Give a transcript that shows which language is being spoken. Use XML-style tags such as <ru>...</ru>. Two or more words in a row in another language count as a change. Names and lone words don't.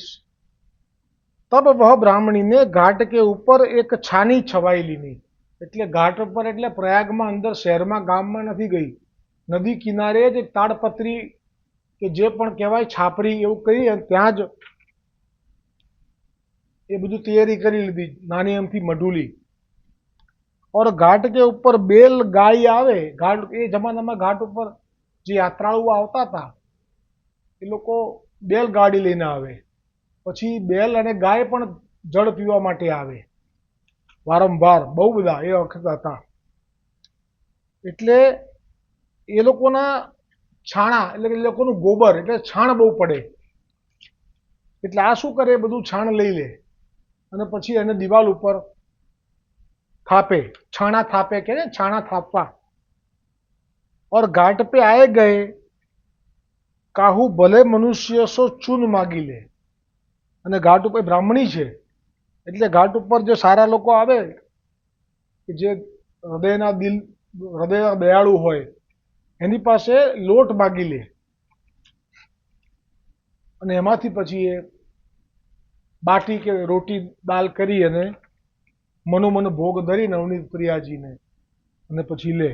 <bra>तब वह ब्राह्मणी ने घाट के ऊपर एक छानी छवायेली नहीं.</bra> <gu>એટલે ઘાટ ઉપર એટલે પ્રયાગમાં અંદર શહેરમાં ગામમાં નથી ગઈ, નદી કિનારે જ એક તાડપત્રી કે જે પણ કહેવાય છાપરી એવું કહી ત્યાં જ એ બધું તૈયારી કરી લીધી, નાની અમથી મઢુલી.</gu> <bra>और घाट के ऊपर बेल गाय आवे.</bra> <gu>घाट એ જમાનામાં ઘાટ ઉપર જે યાત્રાળુઓ આવતા હતા એ લોકો બેલગાડી લઈને આવે. પછી બેલ અને ગાય પણ જળ પીવા માટે આવે વારંવાર, બહુ બધા એ વખત હતા. એટલે એ લોકોના છાણા એટલે એ લોકોનું ગોબર એટલે છાણ બહુ પડે. એટલે આ શું કરે, બધું છાણ લઈ લે અને પછી એને દિવાલ ઉપર થાપે,</gu> <bra>छाना थापे के छाना थापवा. और घाट पे आए गए काहू भले मनुष्य सो चून मागी ले.</bra> <gu>અને ઘાટ ઉપર બ્રાહ્મણી છે એટલે ઘાટ ઉપર જે સારા લોકો આવે કે જે હૃદયના દયાળુ હોય એની પાસે લોટ માગી લે અને એમાંથી પછી એ બાટી કે રોટી દાલ કરી અને મનોમન ભોગ ધરી નવનીત પ્રિયાજીને અને પછી લે.</gu>